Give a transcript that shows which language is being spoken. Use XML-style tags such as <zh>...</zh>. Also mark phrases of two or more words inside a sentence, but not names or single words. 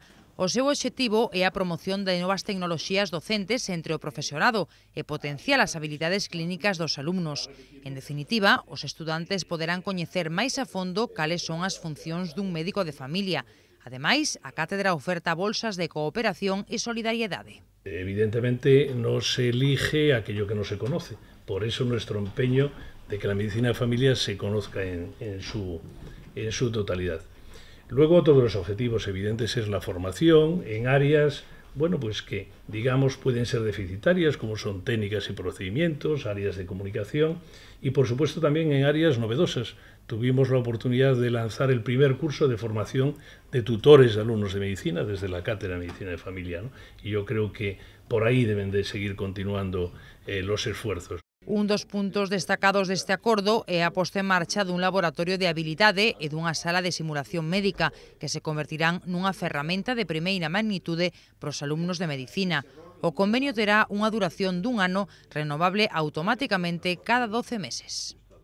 <gl>O seu obxectivo é a promoción de novas tecnoloxías docentes entre o profesorado e potenciar as habilidades clínicas dos alumnos. En definitiva, os estudantes poderán coñecer máis a fondo cales son as funcións dun médico de familia. Ademais, a cátedra oferta bolsas de cooperación e solidariedade.</gl> <es>Evidentemente no se elige aquello que no se conoce. Por eso nuestro empeño de que la medicina de familia se conozca en su totalidad. Luego, otro de los objetivos evidentes es la formación en áreas, pues que, digamos, pueden ser deficitarias, como son técnicas y procedimientos, áreas de comunicación y, por supuesto, también en áreas novedosas. Tuvimos la oportunidad de lanzar el primer curso de formación de tutores de alumnos de medicina desde la Cátedra de Medicina de Familia, ¿no? Y yo creo que por ahí deben de seguir continuando los esfuerzos.</es> <gl>Un dos puntos destacados deste acordo é a posta en marcha dun laboratorio de habilidade e dunha sala de simulación médica que se convertirán nunha ferramenta de primeira magnitude para os alumnos de medicina. O convenio terá unha duración dun ano renovable automáticamente cada 12 meses.</gl>